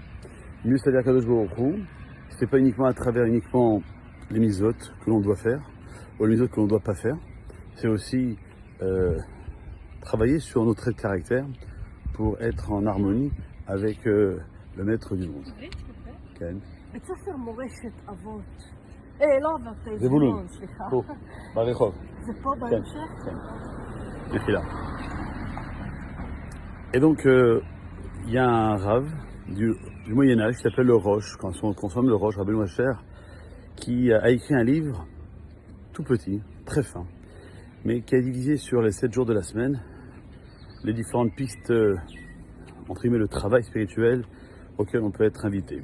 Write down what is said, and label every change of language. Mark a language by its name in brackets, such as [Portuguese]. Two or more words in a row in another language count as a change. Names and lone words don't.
[French] Mieux servir à Kadosh Baruch Hu, c'est pas uniquement à travers les mitzvot que l'on doit faire, ou les mitzvot que l'on ne doit pas faire, c'est aussi travailler sur notre trait de caractère pour être en harmonie avec le maître du monde. [Hebrew] כן. בית ספר מורשת אבות. לא אבות, זבולון, סליחה. פה, ברחוב. זה פה בהמשך? כן. Mechila. [French] Et donc, il y a un rave du Moyen-Âge qui s'appelle le Roche, quand on consomme le Roche, Rabbeinu Asher, qui a écrit un livre tout petit, très fin, mais qui a divisé sur les 7 jours de la semaine les différentes pistes, entre guillemets, le travail spirituel auquel on peut être invité.